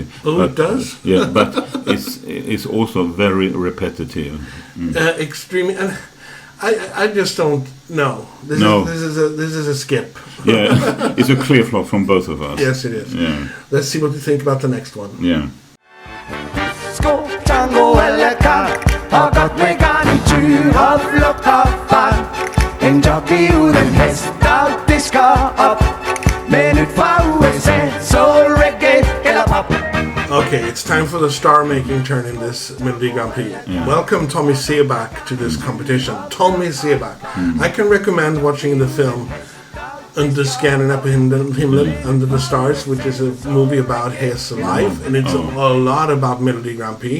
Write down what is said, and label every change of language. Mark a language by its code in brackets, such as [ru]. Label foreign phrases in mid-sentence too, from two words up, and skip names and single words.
[en] Oh, it does? Yeah, but it's also very repetitive. Extremely. And I just don't know. This is a skip. Yeah, it's a clear flop from both of us. Yes, it is. Yeah. Let's see what you think about the next one. Yeah. [da] Skål, tango eller kar, har gått med garnityr og flugt herfra. En jockey uden hest, der disker op. Med nyt fra USA, soul, reggae eller pop. [en] Okay, it's time for the star-making turn in this Melodi Grand Prix. Yeah. Welcome Tommy Seebach to this competition. Tommy Seebach. I can recommend watching the film Under Scandinavian Himlen, Under the Stars, which is a movie about his life, and it's a lot about Melodi Grand Prix.